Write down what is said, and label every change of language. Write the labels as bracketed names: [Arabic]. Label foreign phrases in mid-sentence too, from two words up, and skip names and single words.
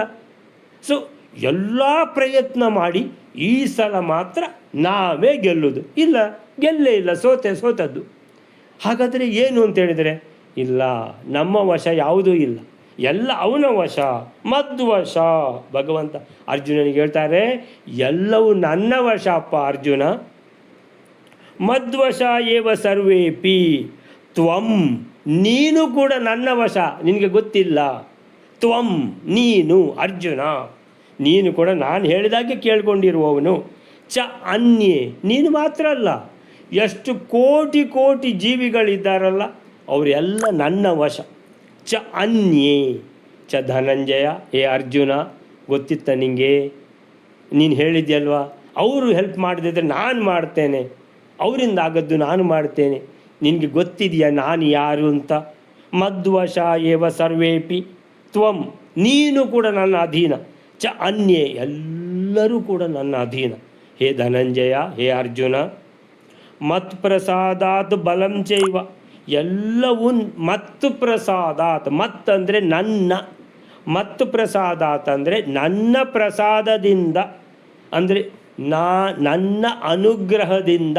[Kannada] ಸೊ ಎಲ್ಲ ಪ್ರಯತ್ನ ಮಾಡಿ ಈ ಸಲ ಮಾತ್ರ ನಾವೇ ಗೆಲ್ಲುವುದು ಇಲ್ಲ, ಗೆಲ್ಲೇ ಇಲ್ಲ, ಸೋತದ್ದು. ಹಾಗಾದರೆ ಏನು ಅಂತೇಳಿದರೆ, ಇಲ್ಲ, ನಮ್ಮ ವಶ ಯಾವುದೂ ಇಲ್ಲ, ಎಲ್ಲ ಅವನ ವಶ, ಮಧ್ವಶ. ಭಗವಂತ ಅರ್ಜುನನಿಗೆ ಹೇಳ್ತಾರೆ, ಎಲ್ಲವೂ ನನ್ನ ವಶ ಅಪ್ಪ ಅರ್ಜುನ. [Sanskrit] ಮಧ್ವಶ ಏವ ಸರ್ವೇಪಿ ತ್ವಂ, [Kannada] ನೀನು ಕೂಡ ನನ್ನ ವಶ, ನಿನಗೆ ಗೊತ್ತಿಲ್ಲ. ತ್ವಂ ನೀನು ಅರ್ಜುನ, ನೀನು ಕೂಡ ನಾನು ಹೇಳಿದಾಗೆ ಕೇಳ್ಕೊಂಡಿರುವವನು. [Sanskrit] ಚ ಅನ್ಯೇ, [Kannada] ನೀನು ಮಾತ್ರ ಅಲ್ಲ, ಎಷ್ಟು ಕೋಟಿ ಜೀವಿಗಳಿದ್ದಾರಲ್ಲ ಅವರೆಲ್ಲ ನನ್ನ ವಶ. [Sanskrit] ಚ ಅನ್ಯೇ ಚ ಧನಂಜಯ, [Kannada] ಹೇ ಅರ್ಜುನ, ಗೊತ್ತಿತ್ತ ನಿನಗೆ? ನೀನು ಹೇಳಿದ್ಯಲ್ವಾ, ಅವರು ಹೆಲ್ಪ್ ಮಾಡದಿದ್ದರೆ ನಾನು ಮಾಡ್ತೇನೆ, ಅವರಿಂದ ಆಗದ್ದು ನಾನು ಮಾಡ್ತೇನೆ. ನಿನಗೆ ಗೊತ್ತಿದೆಯಾ ನಾನು ಯಾರು ಅಂತ? [Sanskrit] ಮಧ್ವಶ ಏವ ಸರ್ವೇಪಿ ತ್ವಂ, [Kannada] ನೀನು ಕೂಡ ನನ್ನ ಅಧೀನ. [Sanskrit] ಚ ಅನ್ಯೇ, [Kannada] ಎಲ್ಲರೂ ಕೂಡ ನನ್ನ ಅಧೀನ. ಹೇ ಧನಂಜಯ, ಹೇ ಅರ್ಜುನ. [Sanskrit] ಮತ್ಪ್ರಸಾದಾತ್ ಬಲಂ ಚೈವ, [Kannada] ಎಲ್ಲವೂ ಮತ್ಪ್ರಸಾದಾತ್, ಮತ್ತಂದರೆ ನನ್ನ, ಮತ್ಪ್ರಸಾದಾತ್ ಅಂದರೆ ನನ್ನ ಪ್ರಸಾದದಿಂದ, ಅಂದರೆ ನನ್ನ ಅನುಗ್ರಹದಿಂದ.